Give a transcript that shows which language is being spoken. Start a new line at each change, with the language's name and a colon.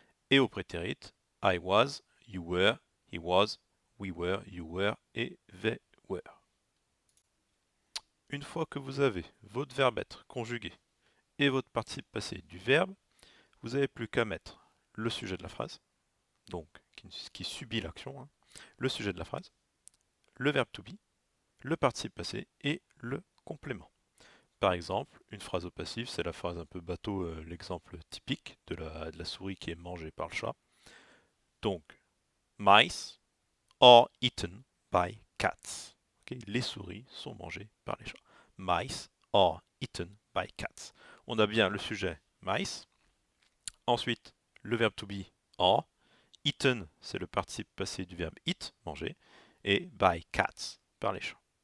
French: Et au prétérit,
English: I was, you were,
French: he was, we were, you were et
English: they were.
French: Une fois que vous avez votre verbe être conjugué et votre participe passé du verbe, vous n'avez plus qu'à mettre le sujet de la phrase, donc qui subit l'action, hein, le sujet de la phrase, le verbe to be, le participe passé et le complément. Par exemple, une phrase au passif, c'est la phrase un peu bateau, l'exemple typique de la souris qui est mangée par le chat.
English: Donc, mice are eaten by cats.
French: Okay, les souris sont mangées par les chats.
English: Mice are eaten by cats.
French: On a bien le sujet mice. Ensuite, le verbe to be are. Eaten, c'est le participe passé du verbe eat, manger. Et by cats, par les chats.